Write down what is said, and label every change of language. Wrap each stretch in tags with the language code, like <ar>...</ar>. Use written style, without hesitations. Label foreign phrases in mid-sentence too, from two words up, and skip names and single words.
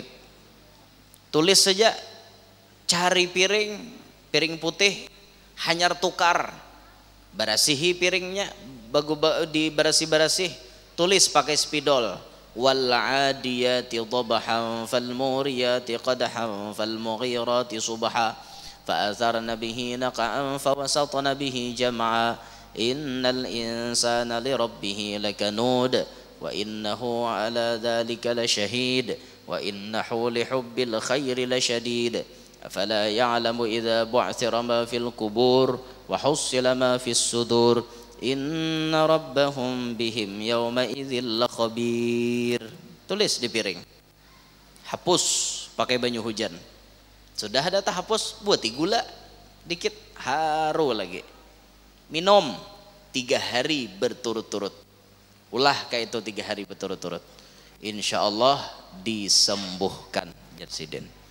<bjn>Tulis saja, cari piring putih, hanyar tukar, barasihi piringnya, dibarasi-barasih, tulis pakai spidol.</bjn> <ar>والعاديات ضبحا فالموريات قدحا فالمغيرات صبحا فأثرن به نقعا فوسطن به جمعا إن الإنسان لربه لكنود وإنه على ذلك لشهيد وإنه لحب الخير لشديد أفلا يعلم إذا بعثر ما في القبور وحصل ما في الصدور إن ربهم بهم يومئذ لخبير.</ar> <bjn>Tulis di piring, hapus pakai banyu hujan. Sudah ada tahapus, buat gula dikit, haru lagi.</bjn> <id>Minum 3 hari berturut-turut.</id> <bjn>Ulah kayak itu 3 hari berturut-turut.</bjn> <ar>إن شاء الله</ar> <bjn>disembuhkan Jarsiden.</bjn>